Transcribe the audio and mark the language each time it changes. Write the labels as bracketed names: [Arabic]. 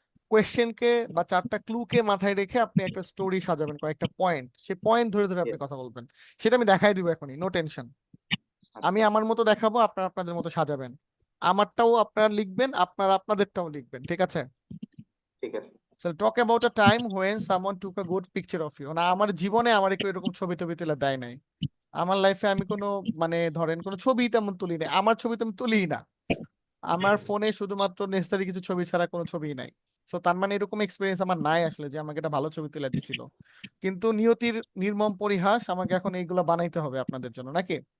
[Bangla] কোয়েশ্চেনকে বা 4টা ক্লুকে মাথায় রেখে আপনি একটা স্টোরি সাজাবেন, কয়েকটা পয়েন্ট, সেই পয়েন্ট ধরে ধরে আপনি [English] Yes. [Bangla] কথা বলবেন। সেটা আমি দেখাই দিব এখনই, [English] No tension. [Bangla] আমি আমার মতো দেখাবো, আপনারা আপনাদের মতো সাজাবেন। আমারটাও আপনারা লিখবেন, আপনারা আপনাদেরটাও লিখবেন, ঠিক আছে? ঠিক আছে। [English] So talk about a time when someone took a good picture of you. [Bangla] না, আমার জীবনে আমার কেউ এরকম ছবি টবি তুলে দেয় নাই। আমার লাইফে আমি কোনো মানে ধরেন কোনো ছবি তেমন তুলি নাই, আমার ছবি তো আমি তুলিই না। আমার ফোনে শুধুমাত্র নেসেসারি কিছু ছবি ছাড়া কোনো ছবি নাই। তো তার মানে এরকম এক্সপিরিয়েন্স আমার নাই আসলে যে আমাকে একটা ভালো ছবি তুলে দিছিল। কিন্তু নিয়তির নির্মম পরিহাস, আমাকে এখন এইগুলো বানাইতে হবে আপনাদের জন্য, নাকি?